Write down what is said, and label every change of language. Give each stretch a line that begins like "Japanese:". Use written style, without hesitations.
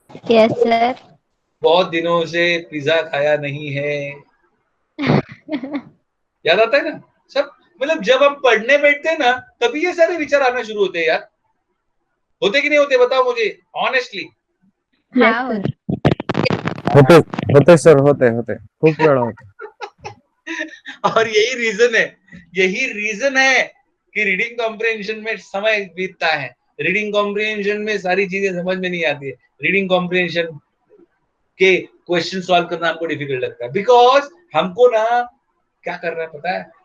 English: yes sir
Hindi: बहुत दिनों से पिज्जा खाया नहीं है। याद आता है ना सब? मतलब जब हम पढ़ने बैठते हैं ना तभी ये सारे विचार आना शुरू होते हैं यार। होते कि नहीं होते बताओ मुझे ऑनेस्टली। हाँ
English: Yes, sir.
Marathi: होते होते सर, होते होते खूप वेळा होते।
Hindi: और यही रीजन है कि रीडिंग कॉम्प्रिहेंशन में समय बीतता है। रीडिंग कॉम्प्रिहेंशन में सारी चीजें समझ में नहीं आती है। रीडिंग कॉम्प्रिहेंशन के क्वेश्चन सॉल्व करना हमको डिफिकल्ट लगता है, बिकॉज हमको ना क्या करना है पता है?